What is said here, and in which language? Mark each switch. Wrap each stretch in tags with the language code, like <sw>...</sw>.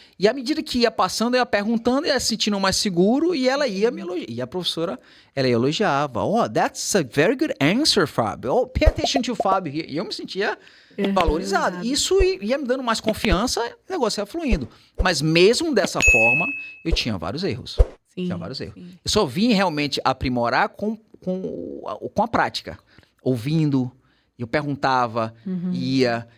<pt>E à medida que ia passando, eu ia perguntando, ia se sentindo mais seguro e ela ia me elogiar. E a professora, ela elogiava.</pt> <en>Oh, that's a very good answer, Fábio. Oh, pay attention to Fábio.</en> <pt>E eu me sentia valorizado. Isso ia me dando mais confiança, o negócio ia fluindo. Mas mesmo dessa forma, eu tinha vários erros. Sim, Eu só vim realmente aprimorar com a prática. Ouvindo, eu perguntava, ia.</pt>